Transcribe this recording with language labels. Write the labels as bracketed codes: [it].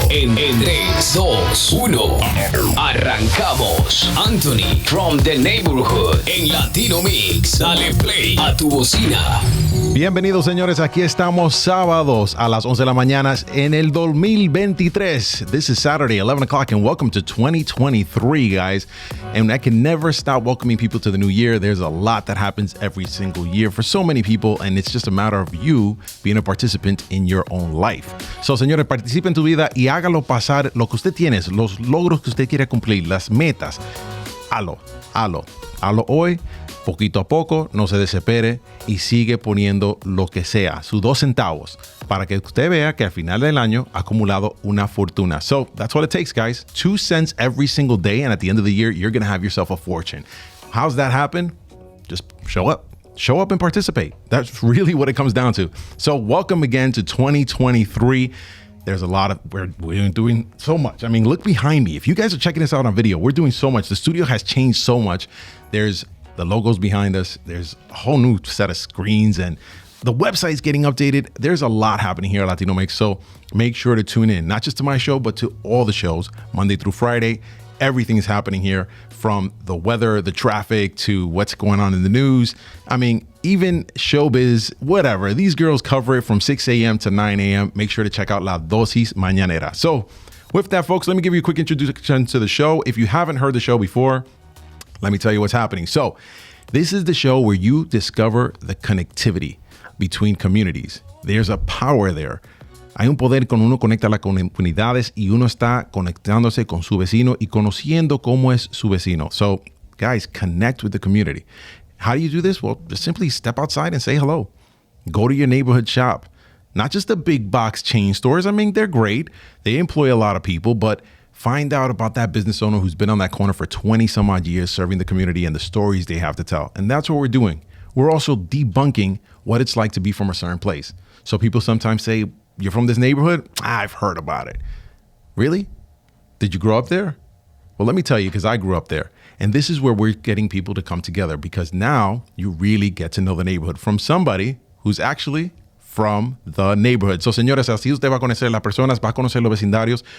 [es] En 3, 2, 1, arrancamos. Anthony from the Neighborhood en Latino Mix. Dale play a tu bocina. Bienvenidos, señores. Aquí estamos sábados a las 11 de la mañana en el 2023. [en] This is Saturday, 11 o'clock, and welcome to 2023, guys. And I can never stop welcoming people to the new year. There's a lot that happens every single year for so many people, and it's just a matter of you being a participant in your own life. [es] So, señores, participe en tu vida y hágalo pasar lo que usted tiene, los logros que usted quiere cumplir, las metas. Halo hoy. Poquito a poco, no se desespere y sigue poniendo lo que sea, sus 2 centavos, para que usted vea que al final del año ha acumulado una fortuna. [en] So that's what it takes, guys. 2 cents every single day, and at the end of the year, you're going to have yourself a fortune. How's that happen? Just show up. Show up and participate. That's really what it comes down to. So welcome again to 2023. There's a lot of, we're doing so much. I mean, look behind me. If you guys are checking this out on video, we're doing so much. The studio has changed so much. There's the logos behind us. There's a whole new set of screens and the website's getting updated. There's a lot happening here at Latino Mix. So make sure to tune in, not just to my show, but to all the shows, Monday through Friday. Everything is happening here, from the weather, the traffic, to what's going on in the news. I mean, even showbiz, whatever. These girls cover it from 6 a.m. to 9 a.m. Make sure to check out La Dosis Mañanera. So with that, folks, let me give you a quick introduction to the show. If you haven't heard the show before, let me tell you what's happening. So this is the show where you discover the connectivity between communities. There's a power there. [es] Hay un poder cuando uno conecta las comunidades y uno está conectándose con su vecino y conociendo cómo es su vecino. [en] So, guys, connect with the community. How do you do this? Well, just simply step outside and say hello. Go to your neighborhood shop. Not just the big box chain stores. I mean, they're great. They employ a lot of people, but find out about that business owner who's been on that corner for 20 some odd years serving the community and the stories they have to tell. And that's what we're doing. We're also debunking what it's like to be from a certain place. So people sometimes say, you're from this neighborhood? I've heard about it. Really? Did you grow up there? Well, let me tell you, because I grew up there. And this is where we're getting people to come together, because now you really get to know the neighborhood from somebody who's actually from the neighborhood. [es] So, señores, así usted va a conocer las personas, va a conocer los vecindarios.